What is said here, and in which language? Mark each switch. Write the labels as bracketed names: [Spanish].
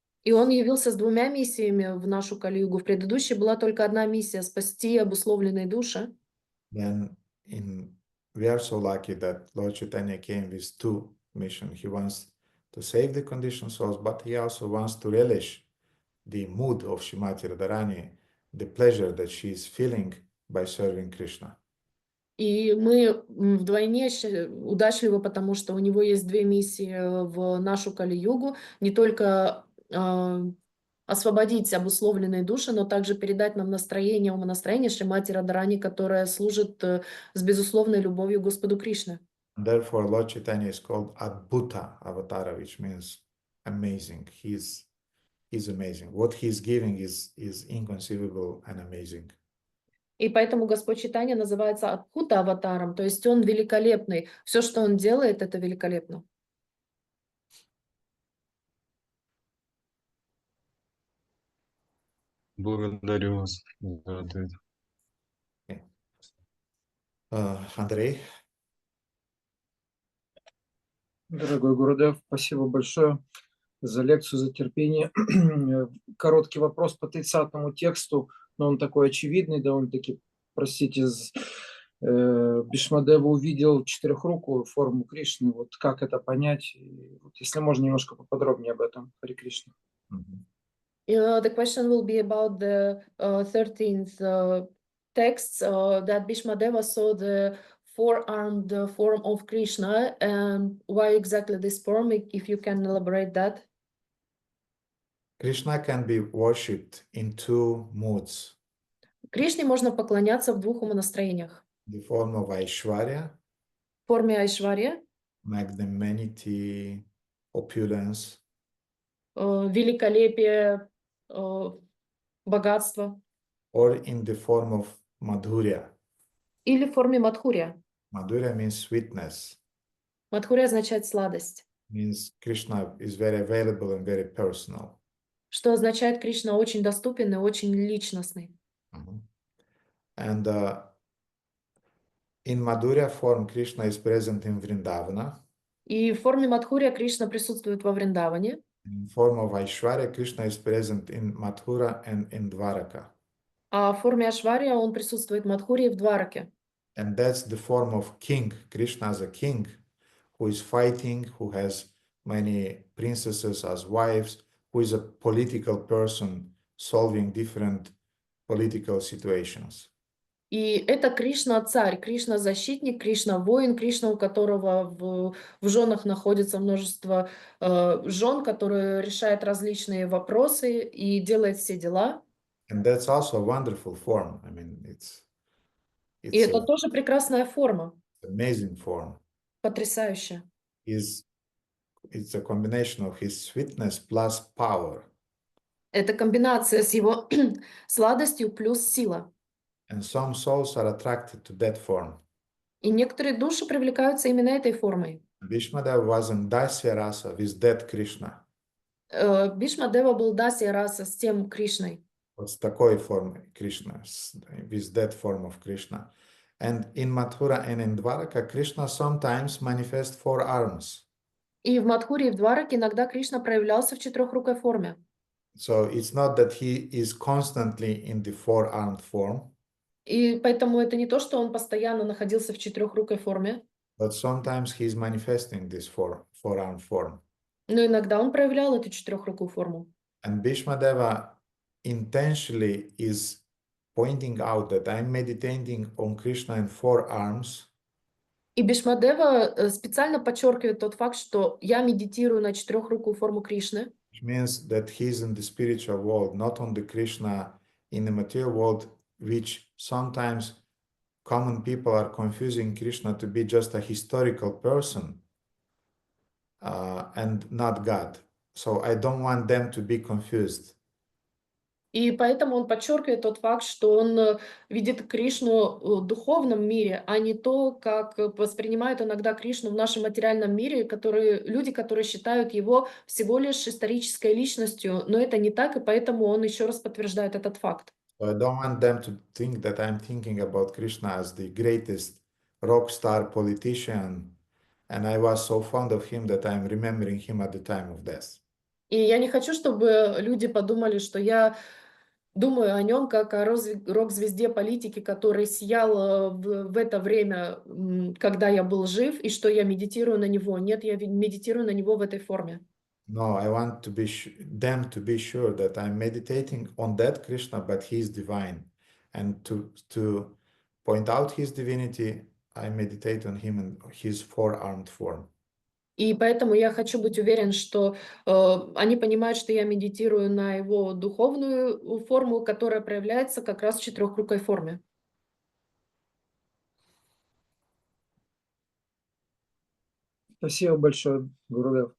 [Russian] И он явился с двумя миссиями в нашу Кали-югу. В предыдущей была только одна миссия — спасти обусловленные души. [English] then we are so lucky that Lord Chaitanya came with two missions. He wants to save the conditioned souls, but he also wants to relish the mood of Srimati Radharani, the pleasure that she is feeling by serving Krishna. [Russian] И мы вдвойне удачливы, потому что у него есть две миссии в нашу Кали-югу. Не только освободить обусловленные души, но также передать нам настроение, умонастроение Шримати Радharani, которое служит с безусловной любовью Господу Кришне. [English] Therefore, Lord Chaitanya is called Adbhuta Avatara, which means amazing. He's amazing. What he's giving is inconceivable and amazing. [Russian] И поэтому Господь Чайтанья называется Адбхута Аватаром, то есть он великолепный. Все, что он делает, это великолепно. Благодарю вас за ответ. Андрей? Дорогой Гурудев, спасибо большое за лекцию, за терпение. Короткий вопрос по 30-му тексту, но он такой очевидный, довольно-таки, простите, Бhīṣmadeva увидел четырехрукую форму Кришны. Вот как это понять? Вот если можно, немножко поподробнее об этом. Харе Кришна. [English] The question will be about the 13th text that Bhīṣmadeva saw the four-armed form of Krishna, and why exactly this form, if you can elaborate that. Krishna can be worshipped in two moods. [Russian] Кришне можно поклоняться в двух умонастроениях. [English] The form of Aishwarya, [Russian] В форме Айшварья, [English] magnanimity, opulence, [Russian] великолепие, богатство, [English] or in the form of Madhurya. [Russian] или в форме Мадхурья. [English] Madhurya means sweetness, [Russian] Мадхурья означает сладость, [English] means Krishna is very available and very personal. [Russian] что означает Кришна очень доступен и очень личностный. [English] And in Madhurya form, Krishna is present in Vrindavana. [Russian] И в форме Мадхурья Кришна присутствует во Вриндаване. [English] In form of Aishwarya, Krishna is present in Mathura and in Dwaraka. [Russian] А в форме Ашварья он присутствует в Мадхуре и в Двараке. [English] And that's the form of king, Krishna as a king, who is fighting, who has many princesses as wives, who is a political person solving different political situations. [Russian] И это Кришна царь, Кришна защитник, Кришна воин, Кришна, у которого в женах находится множество жен, которые решают различные вопросы и делает все дела. [English] And that's also a wonderful form. I mean, [Russian] И это тоже прекрасная форма, [English] amazing form. [Russian] потрясающая. [English] It's a combination of his sweetness plus power. [Russian] Это комбинация с его сладостью плюс сила. [English] And some souls are attracted to that form. [Russian] И некоторые души привлекаются именно этой формой. [English] Bhīṣmadeva was in Dasya Rasa with that Krishna. [Russian] Бhīṣmadeva был Дасья раса с тем Кришной. Вот с такой формой Кришна, [English] with that form of Krishna. And in Mathura and in Dwaraka, Krishna sometimes manifests four arms. [Russian] И в Мадхуре и в Двараке иногда Кришна проявлялся в четырехрукой форме. [English] So it's not that he is constantly in the four-armed form. [Russian] И поэтому это не то, что он постоянно находился в четырехрукой форме, [English] But sometimes he is manifesting this four-armed form. [Russian] но иногда он проявлял эту четырехрукую форму. [English] And Bhīṣmadeva intentionally is pointing out that I'm meditating on Krishna in 4 arms. [Russian] И Бhīṣmadeva специально подчеркивает тот факт, что я медитирую на четырехрукую форму Кришны. [English] Which means that he's in the spiritual world, not on the Krishna in the material world, which sometimes common people are confusing Krishna to be just a historical person and not God. So I don't want them to be confused. [Russian] И поэтому он подчеркивает тот факт, что он видит Кришну в духовном мире, а не то, как воспринимают иногда Кришну в нашем материальном мире, люди, которые считают его всего лишь исторической личностью. Но это не так, и поэтому он еще раз подтверждает этот факт. [English] So I don't want them to think that I'm thinking about Krishna as the greatest rock star politician, and I was so fond of him that I'm remembering him at the time of death. [Russian] И я не хочу, чтобы люди подумали, что я думаю о нем как о рок-звезде политики, который сиял в это время, когда я был жив, и что я медитирую на него. Нет, я медитирую на него в этой форме. [English] No, I want them to be sure that I'm meditating on that Krishna, but he is divine. And to point out his divinity, I meditate on him in his 4-armed form. [Russian] И поэтому я хочу быть уверен, что они понимают, что я медитирую на его духовную форму, которая проявляется как раз в четырехрукой форме. Спасибо большое, Гурудев.